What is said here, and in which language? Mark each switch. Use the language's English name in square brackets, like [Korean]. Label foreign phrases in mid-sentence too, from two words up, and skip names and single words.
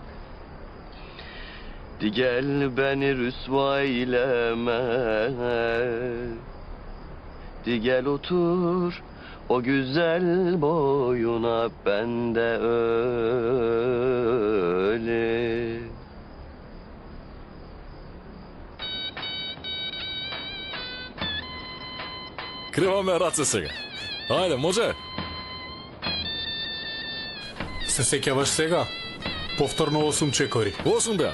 [Turkish] Di gel beni rüsva eyleme, di gel otur o güzel boyuna, ben de öyle. [Macedonian] Криваме раце сега. Ајде, може? Се сеќаваш сега? Повторно 8 чекори. 8 беа.